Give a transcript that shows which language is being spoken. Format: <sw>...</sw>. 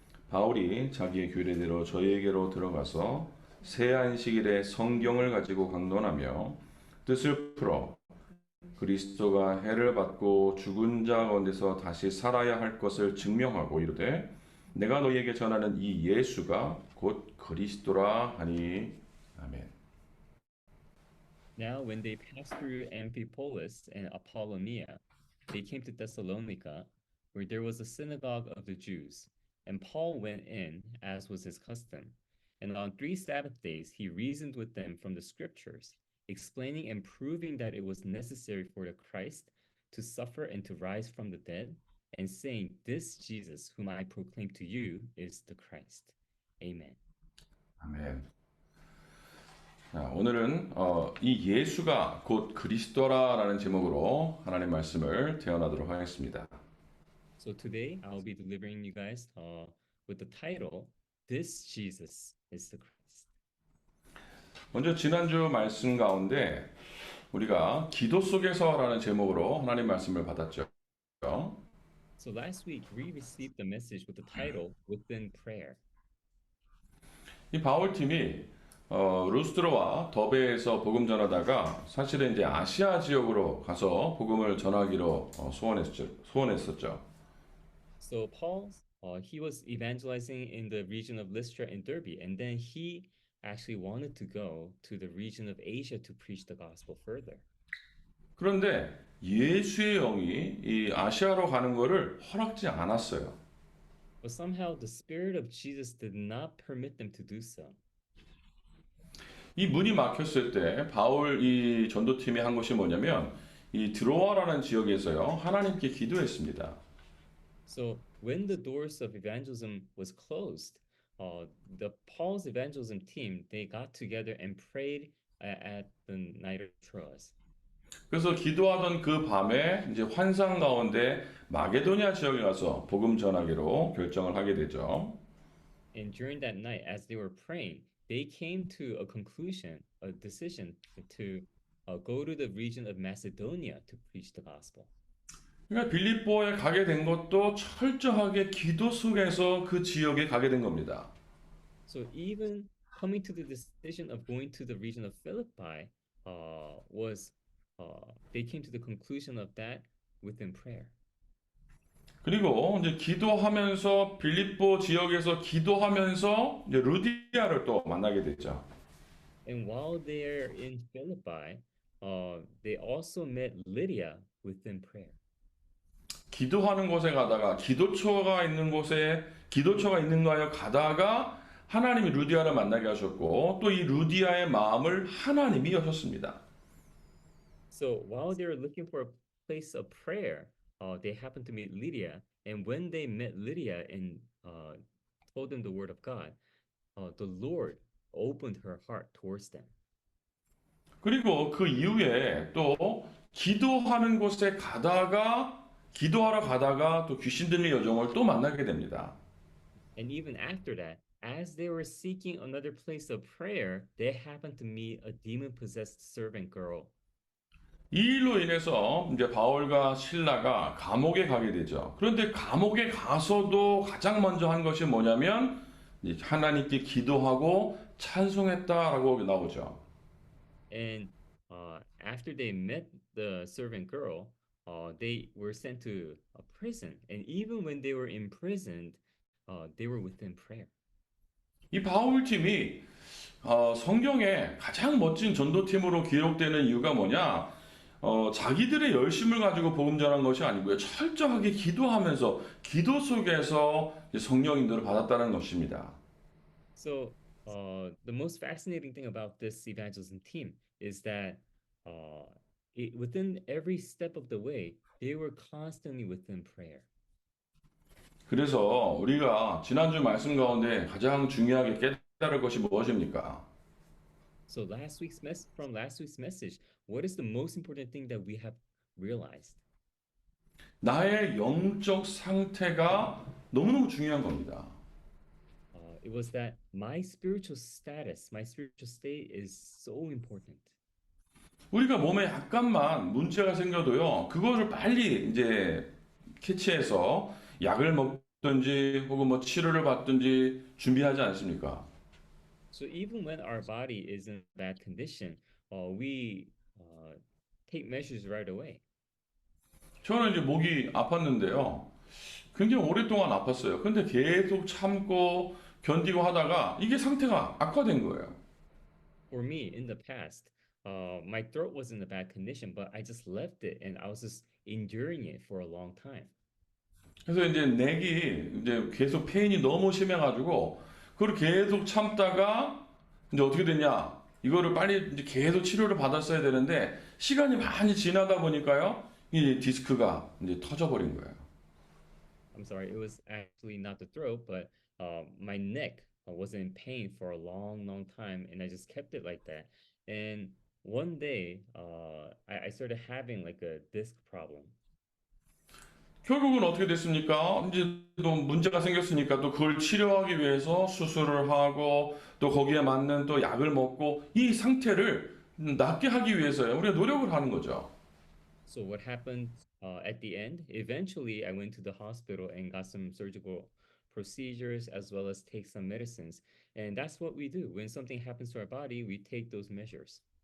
<ko>바울이 자기의 규례대로 저희에게로 들어가서 새 안식일에 성경을 가지고 강론하며 뜻을 풀어 그리스도가 해를 받고 죽은 자 가운데서 다시 살아야 할 것을 증명하고 이르되 내가 너희에게 전하는 이 예수가 곧 그리스도라 하니. 아멘.</ko> <en>Now, when they passed through Amphipolis and Apollonia, they came to Thessalonica, where there was a synagogue of the Jews. And Paul went in, as was his custom. And on 3 Sabbath days he reasoned with them from the Scriptures, explaining and proving that it was necessary for the Christ to suffer and to rise from the dead, and saying, This Jesus, whom I proclaim to you, is the Christ. Amen.</en> <ko>아멘. 자, 오늘은 이 예수가 곧 그리스도라라는 제목으로 하나님 말씀을 대언하도록 하겠습니다.</ko> <en>So today I'll be delivering you guys with the title, This Jesus is the Christ.</en> <ko>먼저 지난주 말씀 가운데 우리가 기도 속에서라는 제목으로 하나님 말씀을 받았죠.</ko> <en>So last week we received the message with the title, Within Prayer.</en> <ko>이 바울 팀이 루스드로와 더베에서 복음 전하다가 사실은 이제 아시아 지역으로 가서 복음을 전하기로 소원했었죠.</ko> <en>So Paul, he was evangelizing in the region of Lystra and Derbe, and then he actually wanted to go to the region of Asia to preach the gospel further.</en> <ko>그런데 예수의 영이 이 아시아로 가는 것을 허락지 않았어요.</ko> <en>But somehow the Spirit of Jesus did not permit them to do so.</en> <ko>이 문이 막혔을 때 바울 이 전도팀이 한 것이 뭐냐면 이 드로아라는 지역에서요 하나님께 기도했습니다.</ko> <en>So when the doors of evangelism was closed, the Paul's evangelism team, they got together and prayed at the night of Troas.</en> <ko>그래서 기도하던 그 밤에 이제 환상 가운데 마게도니아 지역에 가서 복음 전하기로 결정을 하게 되죠.</ko> <en>And during that night, as they were praying, they came to a conclusion, a decision to go to the region of Macedonia to preach the gospel.</en> <ko>그러니까 빌립보에 가게 된 것도 철저하게 기도 속에서 그 지역에 가게 된 겁니다.</ko> <en>So even coming to the decision of going to the region of Philippi was they came to the conclusion of that within prayer.</en> <ko>그리고 이제 기도하면서 빌립보 지역에서 기도하면서 이제 루디아를 또 만나게 됐죠.</ko> <en>And while they're in Philippi, they also met Lydia within prayer.</en> <ko>기도하는 곳에 가다가 기도처가 있는 곳에 기도처가 있는가에 가다가 하나님이 루디아를 만나게 하셨고 또 이 루디아의 마음을 하나님이 여셨습니다.</ko> <en>So while they were looking for a place of prayer, they happened to meet Lydia. And when they met Lydia and told them the word of God, the Lord opened her heart towards them.</en> <ko>그리고 그 이후에 또 기도하는 곳에 가다가 기도하러 가다가 또 귀신 들린 여종을 또 만나게 됩니다.</ko> <en>And even after that, as they were seeking another place of prayer, they happened to meet a demon-possessed servant girl.</en> <ko>이 일로 인해서 이제 바울과 실라가 감옥에 가게 되죠. 그런데 감옥에 가서도 가장 먼저 한 것이 뭐냐면 하나님께 기도하고 찬송했다라고 나오죠.</ko> <en>And after they met the servant girl, they were sent to a prison. And even when they were imprisoned, they were within prayer.</en> <ko>이 바울 팀이 성경에 가장 멋진 전도팀으로 기록되는 이유가 뭐냐? 자기들의 열심을 가지고 복음 전한 것이 아니고요. 철저하게 기도하면서 기도 속에서 성령 인도를 받았다는 것입니다.</ko> <en>So the most fascinating thing about this evangelism team is that within every step of the way, they were constantly within prayer.</en> <ko>그래서 우리가 지난주 말씀 가운데 가장 중요하게 깨달을 것이 무엇입니까?</ko> <en>So from last week's message, what is the most important thing that we have realized?</en> <ko>나의 영적 상태가 너무너무 중요한 겁니다.</ko> <en>It was that my spiritual state is so important.</en> <ko>우리가 몸에 약간만 문제가 생겨도요, 그거를 빨리 이제 캐치해서 약을 먹든지 혹은 뭐 치료를 받든지 준비하지 않습니까?</ko> <en>So even when our body is in bad condition, we take measures right away.</en> <ko>저는 이제 목이 아팠는데요. 굉장히 오랫동안 아팠어요. 근데 계속 참고 견디고 하다가 이게 상태가 악화된 거예요.</ko> <en>For me, in the past, my throat was in a bad condition, but I just left it and I was just enduring it for a long time.</en> <ko>그래서 이제 넥이 이제 계속 페인이 너무 심해가지고 그걸 계속 참다가 이제 어떻게 됐냐? 이거를 빨리 이제 계속 치료를 받았어야 되는데 시간이 많이 지나다 보니까요, 이 디스크가 이제 터져버린 거예요.</ko> <en>I'm sorry, it was actually not the throat, but my neck was in pain for a long, long time, and I just kept it like that. And one day, I started having like a disc problem.</en> <ko>결국은 어떻게 됐습니까? 이제 또 문제가 생겼으니까 또 그걸 치료하기 위해서 수술을 하고 또 거기에 맞는 또 약을 먹고 이 상태를 낫게 하기 위해서요. 우리가 노력을 하는 거죠.</ko> <en>So what happened at the end? Eventually, I went to the hospital and got some surgical procedures as well as take some medicines. And that's what we do. When something happens to our body, we take those measures.</en>